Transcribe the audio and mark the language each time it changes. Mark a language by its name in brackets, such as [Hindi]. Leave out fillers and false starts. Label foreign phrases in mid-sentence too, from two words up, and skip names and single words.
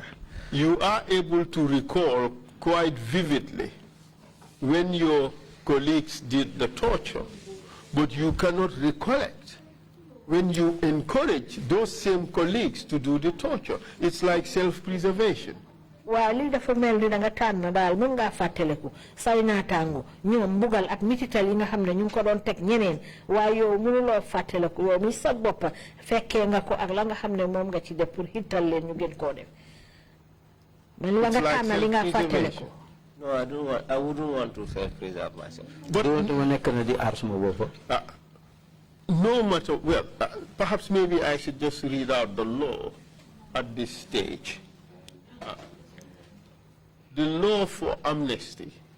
[English] You are able to recall quite vividly when your colleagues did the torture, but you cannot recollect when you encourage those same colleagues to do the torture. It's like self-preservation. [Wolof] Wali dafa mel ni da nga tan dal mën nga fateleku say natango ñom bugal ak mitital yi nga xamne ñu ko doon tek ñeneen way yow mënu lo fateleku yow mi sa bop fekke nga ko ak la nga xamne mom nga ci def pour hital leen ñu gën ko def man la nga tan li nga fateleku. [English] No, I wouldn't want to self-preserve myself. But no matter, well, perhaps maybe I should just read out the law at this stage. The law for amnesty.